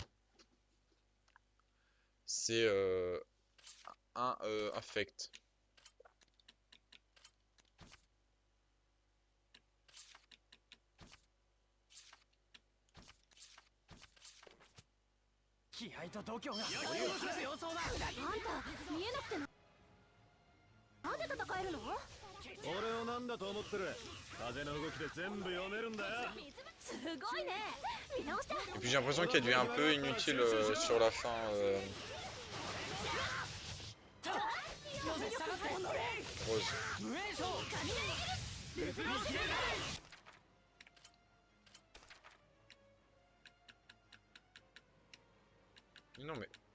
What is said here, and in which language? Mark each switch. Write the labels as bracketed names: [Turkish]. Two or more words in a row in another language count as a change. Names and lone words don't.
[French] C'est un affect. Qui aille [Japanese] と度胸が強そうだ。あんた見えなくてなんで戦えるの？俺をなんだと思ってる。風の動きで全部読めるんだよ。すごいね。見直した。 [French] Et puis j'ai l'impression qu'elle devient un peu inutile sur la fin. Rose. Non mais...